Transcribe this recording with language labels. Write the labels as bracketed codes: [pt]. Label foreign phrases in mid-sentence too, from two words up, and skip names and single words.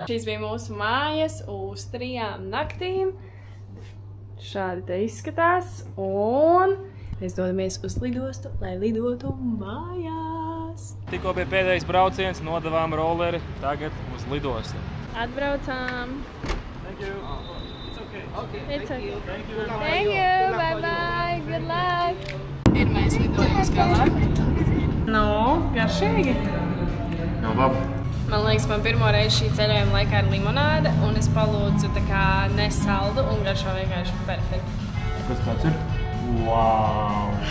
[lv] Šīs bija mūsu mājas uz 3 naktīm. Šādi te izskatās, un mēs dodamies uz lidostu, lai lidotu mājās. Tikko bija pēdējais brauciens, nodavām rolleri, tagad uz lidostu. Atbraucām. [en] Thank you. It's okay. Thank you. Bye bye. Good luck. [lv] Pirmais lidojums galā. Nu, garšīgi. Nav labi. Man liekas, man pirmo reizi šī ceļojuma laikā ir limonāde, un es palūdzu tā kā nesaldu un garšo vienkārši perfekti. Kas tāds ir? Wow!